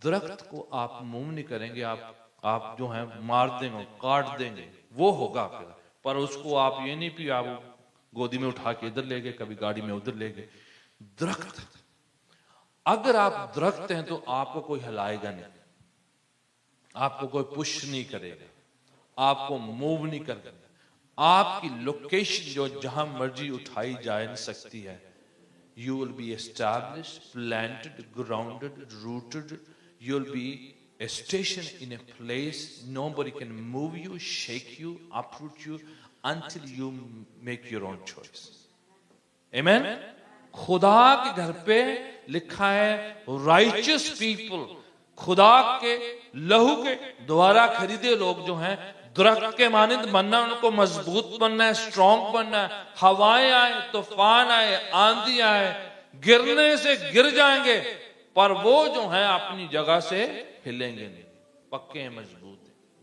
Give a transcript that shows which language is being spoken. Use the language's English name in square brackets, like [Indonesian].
[Hindi] दरख्त को आप मूव नहीं करेंगे, आप जो है मार देंगे, काट देंगे, वो होगा आपका, पर उसको आप ये नहीं कि आप गोदी में उठा के इधर ले गए, कभी गाड़ी में उधर ले गए। दरख्त, अगर आप दरख्त हैं तो आपको कोई हिलाएगा नहीं, आपको कोई पुश नहीं करेगा, आपको मूव नहीं करेगा, आपकी लोकेशन जो जहां मर्जी उठाई जा नहीं सकती है। [English] You will be established, planted, grounded, rooted. You'll be a station in a place. Nobody can move you, shake you, uproot you until you make your own choice. Amen? [Hindi] खुदा के घर पे लिखा है [English] righteous people, [Hindi] खुदा के लहू के द्वारा खरीदे लोग जो हैं दरख्त के मानिंद बनना, उनको मजबूत बनना है, स्ट्रॉन्ग बनना है। हवाएं आए, तूफान आए, आंधी आए, गिरने से गिर जाएंगे, पर वो जो है अपनी जगह से हिलेंगे नहीं, पक्के हैं, मजबूत हैं।